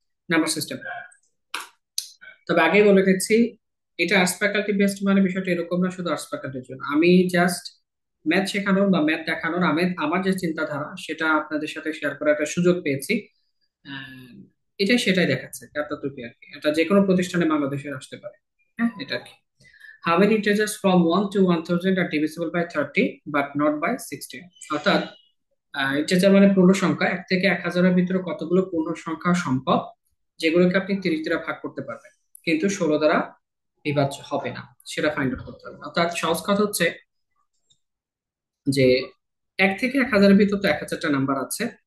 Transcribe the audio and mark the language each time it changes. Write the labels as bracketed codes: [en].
[bn] Number system, তবে আগেই বলে দিচ্ছি, এটা আর্টস ফ্যাকাল্টি বেসড, মানে বিষয়টা এরকম না শুধু আর্টস ফ্যাকাল্টির জন্য। আমি জাস্ট ম্যাথ শেখানোর বা ম্যাথ দেখানোর আমার যে চিন্তাধারা সেটা আপনাদের সাথে শেয়ার করার একটা সুযোগ পেয়েছি। আহ, এটাই সেটাই দেখাচ্ছে এতটুকু আর কি। এটা যে কোনো প্রতিষ্ঠানে বাংলাদেশের আসতে পারে। হ্যাঁ, এটা আর কি। [en] How many integers from 1 to 1000 are divisible by 30 but not by 16? [bn] অর্থাৎ ইন্টিজার মানে পূর্ণ সংখ্যা, 1 থেকে 1000-এর ভিতরে কতগুলো পূর্ণ সংখ্যা সম্ভব যেগুলোকে আপনি 30 দ্বারা ভাগ করতে পারবেন কিন্তু 16 দ্বারা বিভাজ্য হবে না, সেটা ফাইন্ড আউট করতে হবে। অর্থাৎ সহজ কথা হচ্ছে যে 1 থেকে 1000-এর ভিতর তো 1000টা নাম্বার আছে।